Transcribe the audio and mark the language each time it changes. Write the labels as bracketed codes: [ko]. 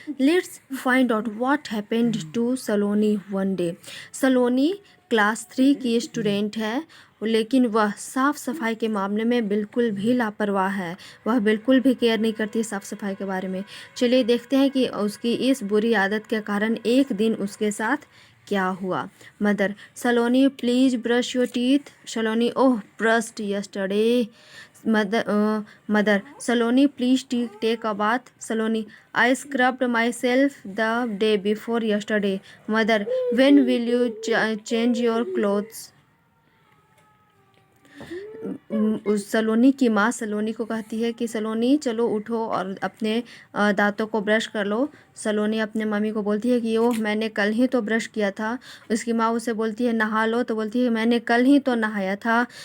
[en] Let's find out what happened to Saloni one day. [hi] Saloni class 3 की student है, लेकिन वह साफ़ सफाई के मामले में बिल्कुल भी लापरवाह है। वह बिल्कुल भी केयर नहीं करती साफ़ सफाई के बारे में। चलिए देखते हैं कि उसकी इस बुरी आदत के कारण एक दिन उसके साथ क्या हुआ। [en] Mother, Saloni please brush your teeth. Saloni, oh brushed yesterday. Mother, Saloni please take a bath. Saloni, I scrubbed myself the day before yesterday. Mother, when will you change your clothes? [hi] उस सलोनी की माँ सलोनी को कहती है कि सलोनी चलो उठो और अपने दांतों को ब्रश कर लो। सलोनी अपने मम्मी को बोलती है कि ओह मैंने कल ही तो ब्रश किया था। उसकी माँ उसे बोलती है नहा लो, तो बोलती है मैंने कल ही तो नहाया था।